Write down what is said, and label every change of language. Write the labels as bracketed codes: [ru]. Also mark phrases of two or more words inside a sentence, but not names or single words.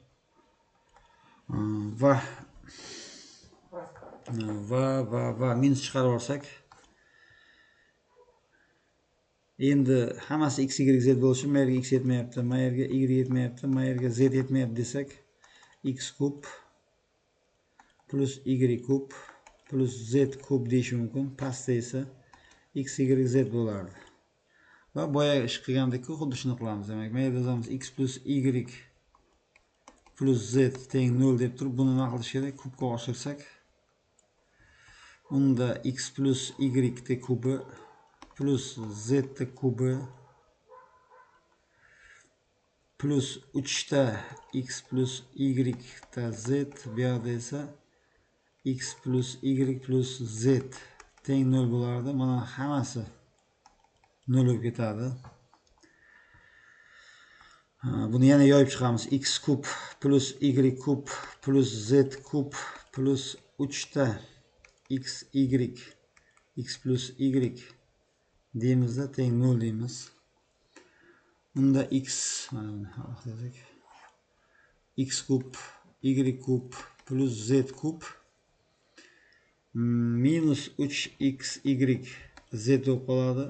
[uz] Va minus chiqarib olsak, endi hammasi x y z bo'lishi, mayerga x yetmayapti, mayerga y yetmayapti, mayerga z yetmayapti desak, x kub plus y kub plus z kub deyishim mumkin. Pastda esa x y z bo'lardi. Va boya ish qilgandek-ku, xuddi shuni qilamiz. Demak, men yozamiz x plus y plus z teng 0 deb turib, buni nima qilish kerak? Kubga oshirsak, unda x plus y de kubi plus z de kubi plus 3 ta x plus y ta z, bu yerda esa x plus y plus z teng 0 bo'lardi. Mana hammasi 0 bo'lib ketadi. Buni yana yoyib chiqamiz. X kub plus y kub plus z kub plus 3 ta x plus y deymizda teng 0 deymiz. Unda x x kub y kub plus z kub minus 3xy z bo'lib qoladi.